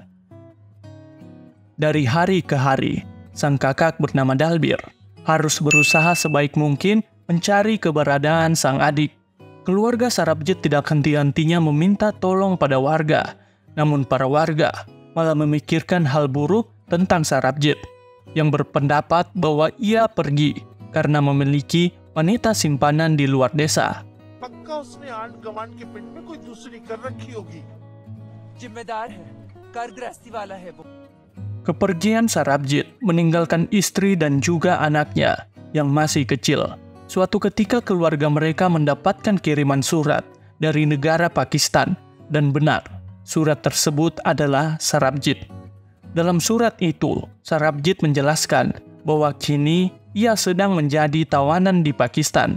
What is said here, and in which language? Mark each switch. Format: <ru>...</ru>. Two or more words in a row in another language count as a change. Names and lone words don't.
<id>Dari hari ke hari, sang kakak bernama Dalbir harus berusaha sebaik mungkin mencari keberadaan sang adik. Keluarga Sarabjit tidak henti-hentinya meminta tolong pada warga, namun para warga malah memikirkan hal buruk tentang Sarabjit, yang berpendapat bahwa ia pergi karena memiliki wanita simpanan di luar desa.</id> <hi>पक्का उसने आंट गवांट के पिंड में कोई दूसरी कर रखी होगी। जिम्मेदार है, कर गृहस्थी वाला है वो।</hi> <id>Kepergian Sarabjit meninggalkan istri dan juga anaknya yang masih kecil. Suatu ketika keluarga mereka mendapatkan kiriman surat dari negara Pakistan, dan benar, surat tersebut adalah Sarabjit. Dalam surat itu, Sarabjit menjelaskan bahwa kini ia sedang menjadi tawanan di Pakistan.</id>